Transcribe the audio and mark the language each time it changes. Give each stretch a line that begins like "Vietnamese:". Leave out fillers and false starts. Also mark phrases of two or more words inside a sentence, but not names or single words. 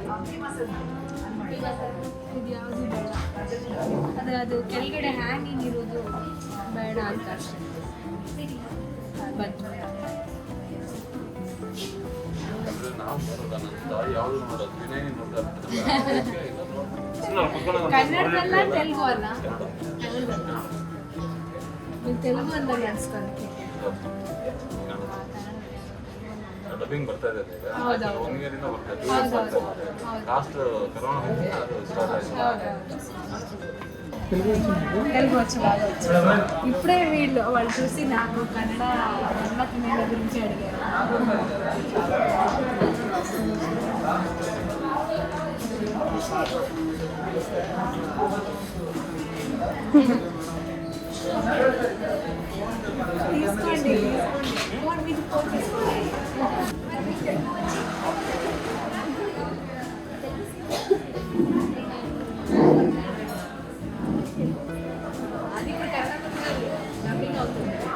Kannada: ಇದು ಯಾವುದು ಬೇಡ ಅದು ಕೆಳಗಡೆ ಹ್ಯಾಂಗಿಂಗ್ ಇರೋದು ಬೇಡ ಅಂತ ಅಷ್ಟೇ ಬಂತು ಕನ್ನಡದಲ್ಲ ತೆಲುಗು ಅಲ್ಲ ನೀವು ತೆಲುಗು ಅಂತ ಅನ್ಸ್ಕೊಂತೀನಿ ಡಬ್ಬಿಂಗ್ ಬರ್ತಾ ಇದೆ ಈಗ ಹೌದೌದು. 1 year ಇಂದ ಬರ್ತಾ ಇದೆ. ಹೌದೌದು. ಲಾಸ್ಟ್ ಕರೋನಾ ಮುಂಚೆ ಅದು స్టార్ట్ ಆಯ್ತು.
Telugu: తెలుగు వచ్చు బాగా వచ్చు. ఇప్పుడే వాళ్ళు చూసి నాకు కన్నడ అన్న తినేల గురించి అడిగారు. తీసుకోండి అది ఇప్పుడు కరెక్ట్ డబ్బింగ్ అవుతుంది.